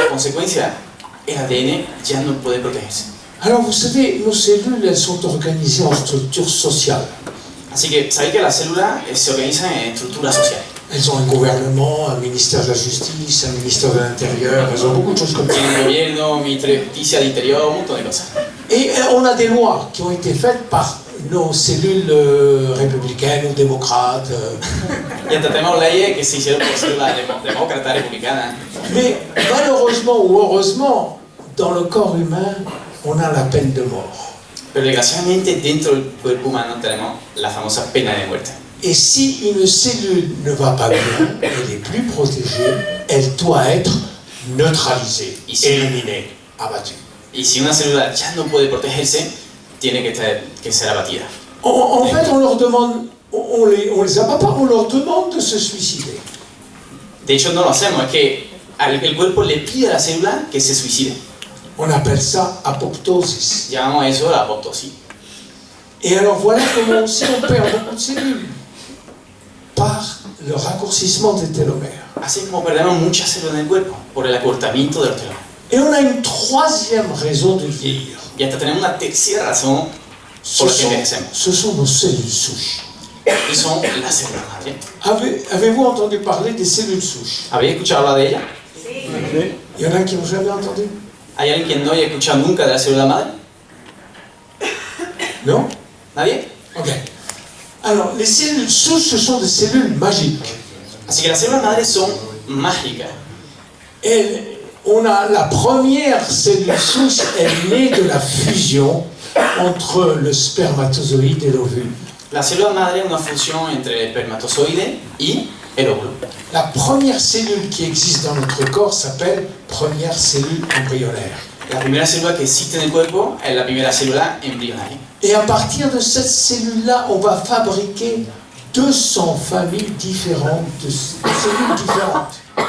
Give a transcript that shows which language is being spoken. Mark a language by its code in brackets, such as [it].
[es] En consecuencia, el ADN ya no puede protegerse. [fr] Alors vous savez, nos cellules, elles sont organisées en structures sociales. [es] Así que sabéis que las células se organizan en estructuras sociales. [fr] Elles ont un gouvernement, un ministère de la justice, un ministère de l'intérieur, elles ont beaucoup de choses comme ça. [es] Tienen gobierno, ministerio de justicia, de interior, un montón de cosas. [fr] Et on a des lois qui ont été faites par nos cellules républicaines ou démocrates. [es] Y hasta tenemos leyes que se hicieron por células demócratas, republicanas. [fr] Mais malheureusement ou heureusement, dans le corps humain, on a la peine de mort. [es] Pero desgraciadamente dentro del cuerpo humano tenemos la famosa pena de muerte. [fr] Et si une cellule ne va pas bien, elle est plus protégée, elle doit être neutralisée, éliminée, abattue. [es] Y si una célula ya no puede protegerse, tiene que ser abatida. [fr] En fait, on leur demande, on les abat pas, on leur demande de se suicider. [es] De hecho, no lo hacemos, es que el cuerpo le pide a la célula que se suicide. [fr] On appelle ça apoptosis. [es] Llamamos a eso la apoptosis. [fr] Et alors voilà comment aussi on perd beaucoup de cellules. Par le raccourcissement des télomères. [es] Así como perdemos muchas células en el cuerpo, por el acortamiento de los telómeros. [fr] Et on a une troisième raison de vieillir. [es] Y hasta tenemos una tercera razón por la que envejecemos. [fr] Ce sont nos cellules souches. [es] Y son las células madre. [fr] Avez-vous entendu parler des cellules souches? [es] ¿Habéis escuchado hablar de ellas? Sí. [fr] Il y en a qui n'ont jamais entendu? [es] ¿Hay alguien que no haya escuchado nunca de la célula madre? [fr] Non? [es] ¿Nadie? Ok. [fr] Alors, les cellules souches, ce sont des cellules magiques. [es] Así que las células madres son mágicas. [fr] On a la première cellule souche, elle naît de la fusion entre le spermatozoïde et l'ovule. [es] La célula madre es una fusión entre el espermatozoide y el óvulo. [fr] La première cellule qui existe dans notre corps s'appelle première cellule embryonnaire. [es] La primera célula que existe en el cuerpo es la primera célula embrionaria. [fr] Et à partir de cette cellule-là, on va fabriquer 200 familles différentes de cellules différentes.